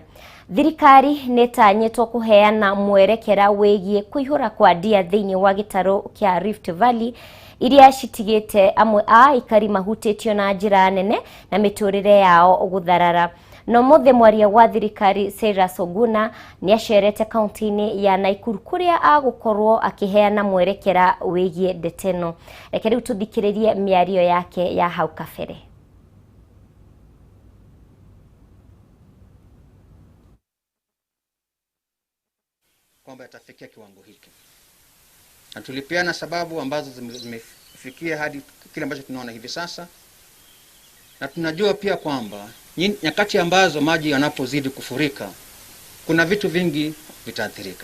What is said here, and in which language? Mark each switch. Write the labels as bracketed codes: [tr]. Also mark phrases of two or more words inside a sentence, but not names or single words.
[ki] Thirikari nĩ ĩtanyĩtwo kũheana mwerekera wĩgiĩ kũihũra kwa ndia thĩinĩ wa gĩtarũ kĩa Rift Valley iria citigĩte amwe a aikari mahutĩtio na njĩra nene na mĩtũrĩre yao gũtharara. No mũthĩ mwaria wa thirikari Cyrus Oguna nĩ acerete kaunti-inĩ ya Nakuru kũrĩa agũkorwo akĩheana mwerekera wĩgiĩ ndeto ĩno. Reke rĩu tũthikĩrĩrie mĩario yake ya hau kabere. [sw] Kwamba yatafikia kiwango hiki. Na tulipeana sababu ambazo zimefikia hadi kile ambacho tunaona hivi sasa. Na tunajua pia kwamba nyakati ambazo maji yanapozidi kufurika, kuna vitu vingi vitaathirika.